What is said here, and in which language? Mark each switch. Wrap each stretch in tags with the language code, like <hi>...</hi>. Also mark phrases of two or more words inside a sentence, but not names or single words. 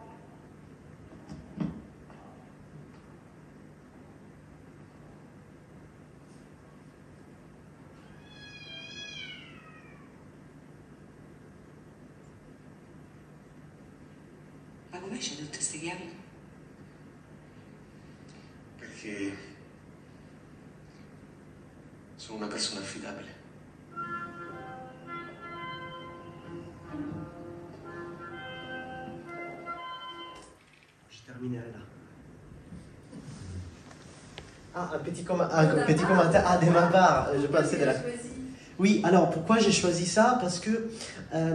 <it>Ma come c'è tutte queste chiavi? Perché sono una persona affidabile.</it> <fr>Là. Ah, un petit commentaire. Ah, de ma part, je pensais de la... Oui, alors pourquoi j'ai choisi ça?</fr>